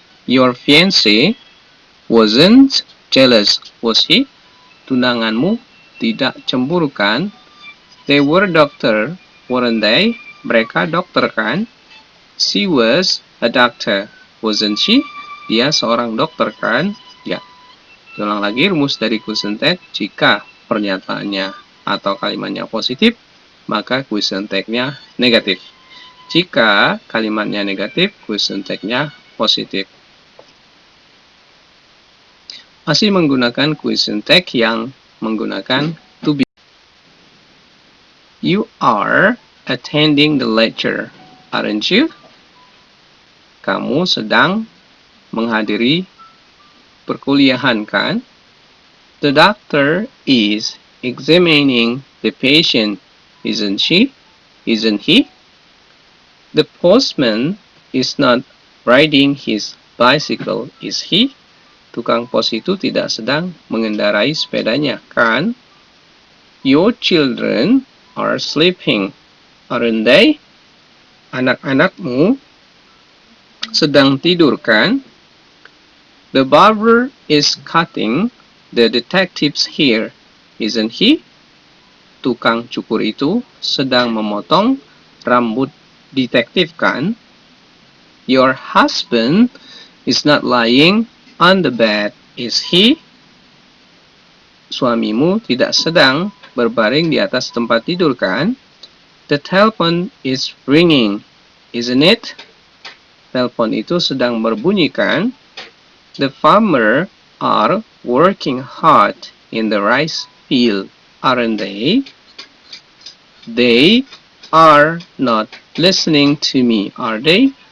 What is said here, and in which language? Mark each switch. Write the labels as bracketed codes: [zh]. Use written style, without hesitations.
[en] Your fiancé wasn't jealous, was he? [id] Tunanganmu tidak cemburu, kan? [en] They were doctor, weren't they? [id] Mereka dokter, kan? [en] She was a doctor, wasn't she? [id] Dia seorang dokter, kan? Ya. Ulang lagi rumus dari question tag. Jika pernyataannya atau kalimatnya positif, maka question tag-nya negatif. Jika kalimatnya negatif, question tag-nya positif. Masih menggunakan question tag yang menggunakan to be. [en] You are attending the lecture, aren't you? [id] Kamu sedang menghadiri perkuliahan, kan? [en] The doctor is examining the patient, isn't she? Isn't he? The postman is not riding his bicycle, is he? [id] Tukang pos itu tidak sedang mengendarai sepedanya, kan? [en] Your children are sleeping, aren't they? [id] Anak-anakmu sedang tidur, kan? [en] The barber is cutting the detective's hair, isn't he? [id] Tukang cukur itu sedang memotong rambut detektif, kan? [en] Your husband is not lying on the bed, is he? [id] Suamimu tidak sedang berbaring di atas tempat tidur, kan? [en] The telephone is ringing, isn't it? [id] Telepon itu sedang berbunyi, kan? [en] The farmer are working hard in the rice field, aren't they? They are not listening to me, are they?